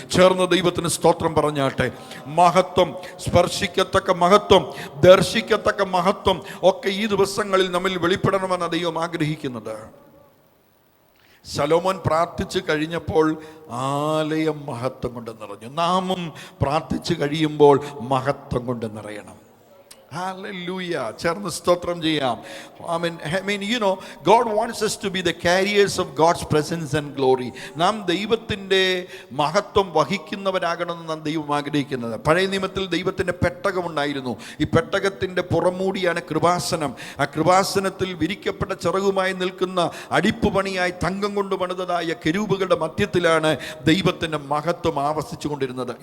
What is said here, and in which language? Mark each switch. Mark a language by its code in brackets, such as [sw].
[ml] ചേർന്ന ദൈവത്തിന് സ്തോത്രം പറഞ്ഞാട്ടെ. മഹത്വം, സ്പർശിക്കത്തക്ക മഹത്വം, ദർശിക്കത്തക്ക മഹത്വം ഒക്കെ ഈ ദിവസങ്ങളിൽ നമ്മിൽ വെളിപ്പെടണമെന്ന് ദൈവം ആഗ്രഹിക്കുന്നത്. ശലോമോൻ പ്രാർത്ഥിച്ചു കഴിഞ്ഞപ്പോൾ ആലയം മഹത്വം കൊണ്ട് നിറഞ്ഞു. നാമും പ്രാർത്ഥിച്ചു കഴിയുമ്പോൾ മഹത്വം കൊണ്ട് നിറയണം. Hallelujah. ചേർന്ന് സ്തോത്രം ചെയ്യാം. [en] I mean, you know, God wants us to be the carriers of God's presence and glory. [ml] നാം ദൈവത്തിൻ്റെ മഹത്വം വഹിക്കുന്നവരാകണമെന്ന് നാം ദൈവം ആഗ്രഹിക്കുന്നത്. പഴയ നിയമത്തിൽ ദൈവത്തിൻ്റെ പെട്ടകമുണ്ടായിരുന്നു. ഈ പെട്ടകത്തിൻ്റെ പുറമൂടിയാണ് കൃപാസനം. ആ കൃപാസനത്തിൽ വിരിക്കപ്പെട്ട ചിറകുമായി നിൽക്കുന്ന അടിപ്പുപണിയായി തങ്കം കൊണ്ട് പണിതതായ കെരൂബുകളുടെ മധ്യത്തിലാണ് ദൈവത്തിൻ്റെ മഹത്വം ആവസിച്ചു കൊണ്ടിരുന്നത്.